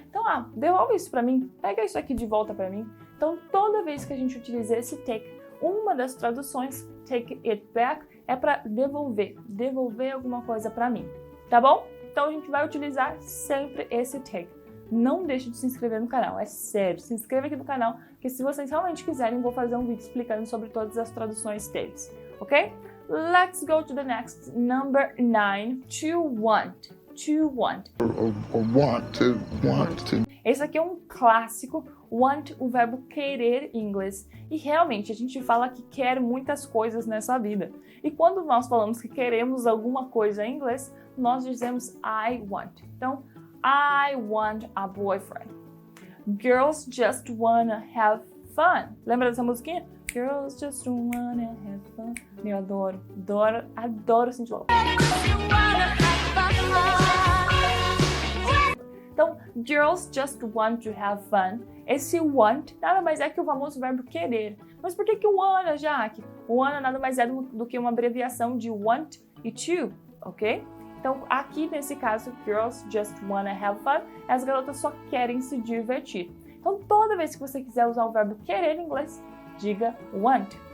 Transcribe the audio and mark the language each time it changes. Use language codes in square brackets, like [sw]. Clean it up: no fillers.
[pt] Então, devolve isso para mim, pega isso aqui de volta para mim. Então, toda vez que a gente utiliza esse take, uma das traduções, [en] take it back, [pt] é para devolver alguma coisa para mim, tá bom? Então, a gente vai utilizar sempre esse take. Não deixe de se inscrever no canal, é sério, se inscreva aqui no canal, que se vocês realmente quiserem, vou fazer um vídeo explicando sobre todas as traduções deles, ok? [en] Let's go to the next, number 9, to want. To want. Want to. [pt] Esse aqui é um clássico, want, o verbo querer em inglês. E realmente, a gente fala que quer muitas coisas nessa vida. E quando nós falamos que queremos alguma coisa em inglês, nós dizemos [en] I want. [pt] Então, [en] I want a boyfriend. Girls just wanna have fun. [pt] Lembra dessa musiquinha? [en] Girls just wanna have fun. [pt] Eu adoro sentir logo. Então, [en] girls just want to have fun. [pt] Esse want nada mais é que o famoso verbo querer. Mas por que o wanna, Jaque? O wanna nada mais é do que uma abreviação de want e to, ok? Então, aqui nesse caso, [en] girls just wanna have fun, [pt] as garotas só querem se divertir. Então, toda vez que você quiser usar o verbo querer em inglês, diga want.